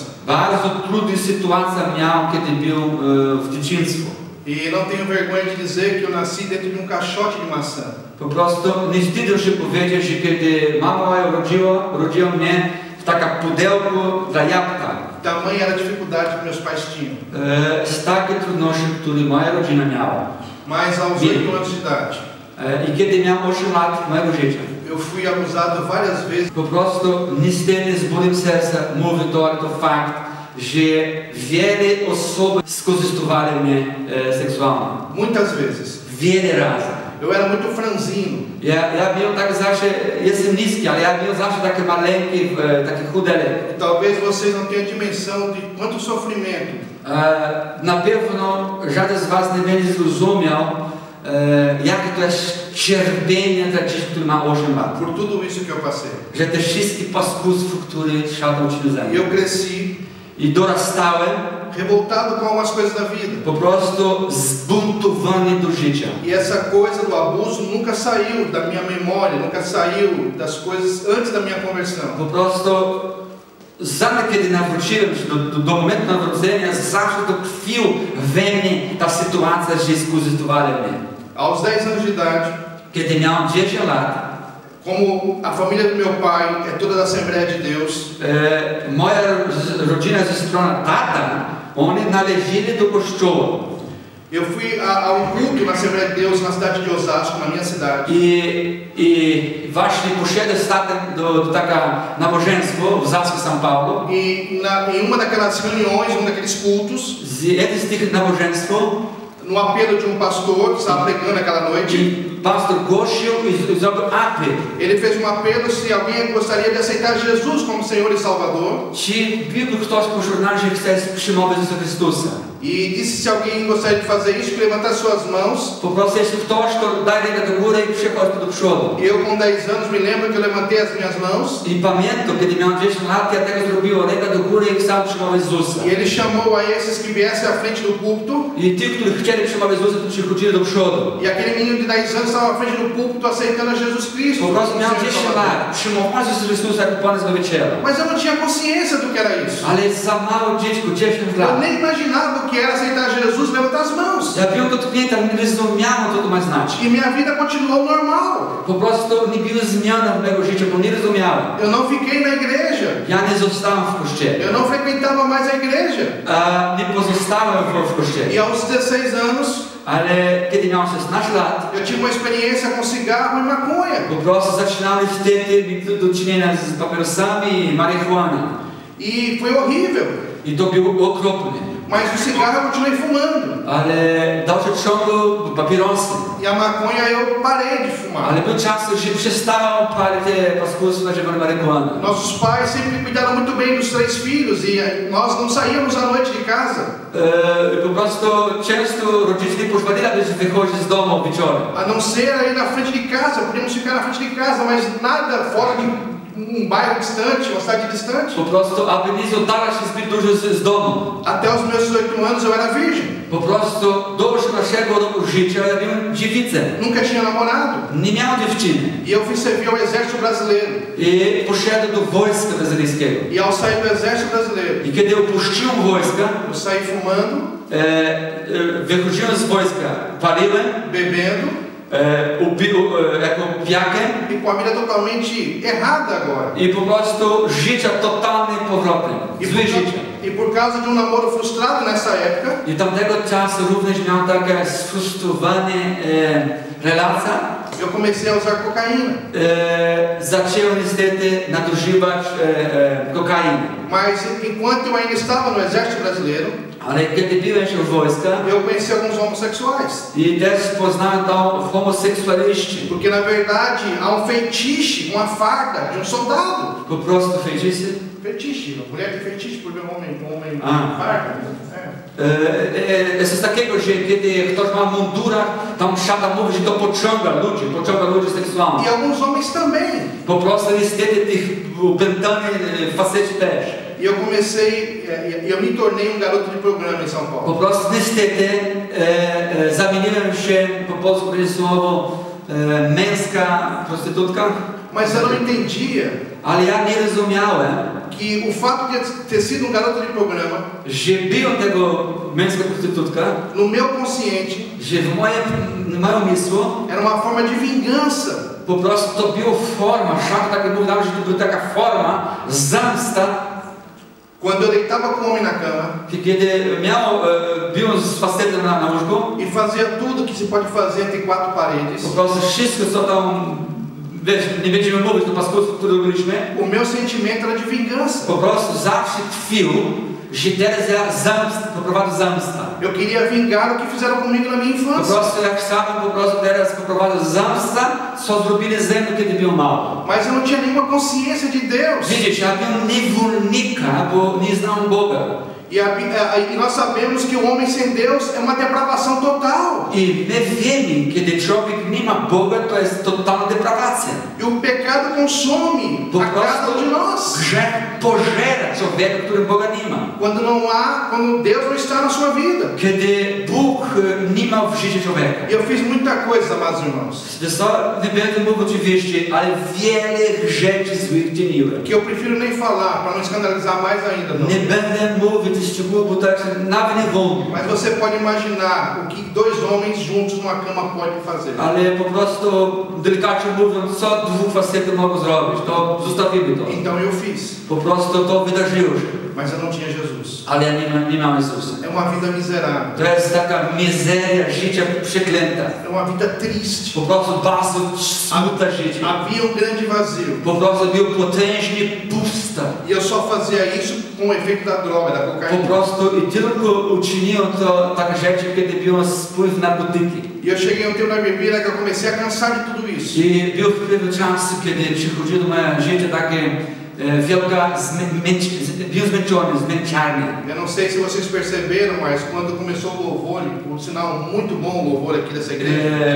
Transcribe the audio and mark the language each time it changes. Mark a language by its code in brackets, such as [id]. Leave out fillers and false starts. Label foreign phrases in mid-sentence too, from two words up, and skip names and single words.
[pl] Bardzo trudna sytuacja miałem, kiedy był w dzieciństwie. [pt] E não tenho vergonha de dizer que eu nasci dentro de caixote de maçã. [pl] Po prostu nie wstydzę się powiedzieć, że kiedy mama moja urodziła mnie w takim pudełku dla jabłka. [pt] Tamanha era a dificuldade que meus pais tinham. [pl] Z takiej trudności, które moja rodzina miała. [pt] Mas aos 8 anos de idade, [pl] I kiedy miałem 8 lat mojego życia, [pt] eu fui abusado várias vezes. [pl] po prostu niestety z bólem serca mówię to, ale to fakt, że wiele osób skorzystawały mnie seksualnie. [pt] Muitas vezes. [pl] Wiele razy. [pt] Eu era muito franzino. [pl] Ja byłem tak zawsze, jestem niski, ale ja byłem zawsze taki maleńki, taki chudelek. [pt] Talvez vocês não tenham dimensão de quanto sofrimento [pl] Na pewno żaden z Was nie będzie zrozumiał, jakie to jest cierpienie dla dzieci, który ma 8 lat. [pt] por tudo isso que eu passei. [pl] Że te wszystkie paskudstwa, które szatan ci [pt] E eu cresci [pl] i dorastałem [pt] revoltado com algumas coisas da vida. [pl] po prostu zbuntowany do życia. [pt] E essa coisa do abuso nunca saiu da minha memória, nunca saiu das coisas antes da minha conversão. [pl] Po prostu zawsze kiedy nawróciłem się do momentu nawrócenia, zawsze to tkwił we mnie ta sytuacja, że skorzystywali mnie. [pt] Aos 10 anos de idade, [pl] Kiedy miałem 10 lat, [pt] como a família do meu pai é toda da Assembleia de Deus, [pl] moja rodzina ze strony tata, oni należeli do kościoła. [pt] eu fui ao culto na Assembleia de Deus na cidade de Osasco, na minha cidade. [pl] I właśnie poszedłem z tatem do takiego nabożeństwa w Osasco, São Paulo. [pt] Em uma daquelas reuniões, um daqueles cultos, [pl] Z jednym z tych nabożeństw [pt] no apelo de pastor que estava pregando naquela noite, [pl] pastor głosił i zrobił apel. [pt] ele fez apelo se alguém gostaria de aceitar Jesus como Senhor e Salvador. [pl] Czy byłby ktoś pośród nas, że chce przyjmować Jezusa Chrystusa? [pt] E disse se alguém gostaria de fazer isso, que levantasse suas mãos. [pl] Po prostu jeśli ktoś, to daj rękę do góry i przechodź do przodu. [pt] Eu com 10 anos me lembro que eu levantei as minhas mãos. [pl] I pamiętam, kiedy miałem 10 lat, ja tego zrobiłem, rękę do góry i chciałem przyjmować Jezusa. [pt] E ele chamou a esses que viessem à frente do púlpito. [pl] I ci, którzy chcieli przyjmować Jezusa, to przychodzili do przodu. [pt] E aquele menino de 10 anos estava à frente do púlpito aceitando a Jesus Cristo. [pl] Po prostu miałem 10 lat, przyjmować Jezusa Chrystusa jako Pana Zbawiciela. [pt] Mas eu não tinha consciência do que era isso. [pl] Ale za mało dziecko, 10 [pt] Eu [pl] lat. [pt] nem imaginava o que era aceitar Jesus, levantar as mãos. [pl] Ja byłem dotknięty, ale nie rozumiałem, co to ma znaczyć. [pt] E minha vida continuou normal. [pl] Po prostu nie było zmiany w mego życia, bo nie rozumiałem. [pt] Eu não fiquei na igreja. [pl] Ja nie zostałem w kościele. [pt] Eu não frequentava mais a igreja. [pl] Nie pozostałem w kościele. [pt] E aos 16 anos, [pl] Ale kiedy miałem 16 lat, [pt] eu tive uma experiência com cigarro e maconha. [pl] po prostu zaczynałem wtedy mieć do czynienia z papierosami i marihuaną. [pt] E foi horrível. [pl] I to było okropne. [pt] Mas o cigarro eu continuei fumando. [pl] Ale dalszy ciąg papierosy. [pt] E a maconha eu parei de fumar. [pl] Ale był czas, że przestałem palić te paskudstwa, że mam marihuanę. [pt] Nossos pais sempre cuidaram muito bem dos 3 filhos e nós não saíamos à noite de casa. [pl] Po prostu często rodzice pozwalali, aby wychodzić z domu wieczorem. [pt] A não ser aí na frente de casa, podíamos ficar na frente de casa, mas nada fora de bairro distante, uma cidade distante. [pl] Po prostu, aby nie oddalać się zbyt dużo z domu. [pt] Até os meus 18 anos eu era virgem. [pl] Po prostu do 18 roku życia ja byłem dziewicą. [pt] Nunca tinha namorado. [pl] Nie miałem dziewczyny. [pt] E eu fui servir ao exército brasileiro. [pl] I poszedłem do wojska brazylijskiego. [pt] E ao sair do exército brasileiro, [pl] I kiedy opuściłem wojska, [pt] eu saí fumando, [pl] wychodziłem z wojska, paliłem, [pt] bebendo [pl] jako pijakiem [pt] e com a vida totalmente errada agora. [pl] i po prostu życia totalnym powrotem. Złe życie. [pt] E por causa de namoro frustrado nessa época, [pl] I tamtego czasu również miałem takie sfrustrowane relacja. [pt] eu comecei a usar cocaína. [pl] Zacząłem niestety nadużywać kokainy. [pt] Mas enquanto eu ainda estava no exército brasileiro, [pl] Ale kiedy byłem się w wojska [pt] eu conheci alguns homossexuais. [pl] i też poznałem tam homoseksualiści. [pt] Porque na verdade há feitiço, uma farda de soldado. [pl] Po prostu feitiço. [pt] Fetiche, mulher tem fetiche por ver homem farda. [pl] Jest takiego, że kiedy ktoś ma mundurach, tam szata mówi, że to pociąga ludzi seksualnie. [pt] E alguns homens também. [pl] Po prostu niestety tych upętanych faceci też. [pt] E eu comecei, eu me tornei garoto de programa em São [pl] Po [pt] Paulo. [pl] prostu niestety zamieniłem się, po polsku będzie słowo męska prostytutka. [pt] Mas eu não entendia [pl] Ale ja nie rozumiałem, [pt] que o fato de ter sido garoto de programa, [pl] że byłem tego męska prostytutka, [pt] no meu consciente, [pl] że w moim umysłu [pt] era uma forma de vingança. [pl] po prostu to była forma, szata tak mówił, że to była taka forma zemsta. [pt] Quando eu deitava com o homem na cama [pl] Kiedy byłem z facetem na łóżku [pt] e fazia tudo que se pode fazer entre quatro paredes, [pl] po prostu wszystko co tam, wiesz, nie będziemy mówić do paskudstwa, które robiliśmy, [pt] o meu sentimento era de vingança. [pl] po prostu zawsze tkwił, że teraz ja poprowadzę zemstę. [pt] Eu queria vingar o que fizeram comigo na minha [pl] Po [pt] infância. [pl] prostu jak chciałbym po prostu teraz poprowadzę zemstę, co zrobili ze mną, kiedy byłem mały. [pt] Mas eu não tinha nenhuma consciência de Deus. [pl] Widzicie, ja byłem niewolnika, bo nie znałem Boga. [pt] E nós sabemos que o homem sem Deus é uma depravação total. [pl] I my wiemy, kiedy człowiek nie ma Boga, to jest totalna deprawacja. [pt] E o pecado consome [pl] Po [pt] a cada um de [pl] prostu [pt] nós. [pl] grzech pożera człowieka, który Boga nie ma. [pt] Quando Deus não está na sua vida. [pl] Kiedy Bóg nie ma w życiu człowieka. [pt] E eu fiz muita coisa, amados irmãos, [pl] Nie będę mówił oczywiście, ale wiele rzeczy złych czyniłem. [pt] que eu prefiro nem falar para não escandalizar mais ainda. Não. [pl] Nie będę mówić szczegółów, bo tak nawet nie wolno. [pt] Mas você pode imaginar o que dois homens juntos numa cama podem fazer. [pl] Ale po prostu delikatnie mówiąc, co dwóch facetów mogą zrobić, to zostawimy to. [pt] Então eu fiz, [pl] Po prostu to wydarzyło się. [pt] mas eu não tinha Jesus. [pl] Ale ja nie mam Jezusa. [pt] É uma vida miserável. [pl] To jest taka mizeria życia przeklęta. [pt] É uma vida triste. [pl] Po prostu bardzo smutne życie. [pt] Havia grande vazio. [pl] Po prostu było potężnie pusta. [pt] E eu só fazia isso com o efeito da droga, da [pl] Po [pt] cocaína. [pl] prostu i tylko uczyniłem to takie rzeczy, kiedy byłem wpływ narkotyki. [pt] E eu cheguei a um tempo na minha vida que eu comecei a cansar de tudo isso. [pl] I był pewien czas, kiedy przychodziło do mojego życia takie wielka byłem zmęczony, zmęczarnie. [pt] Eu não sei se vocês perceberam, mas quando começou o louvor, e por sinal muito bom o louvor aqui dessa igreja,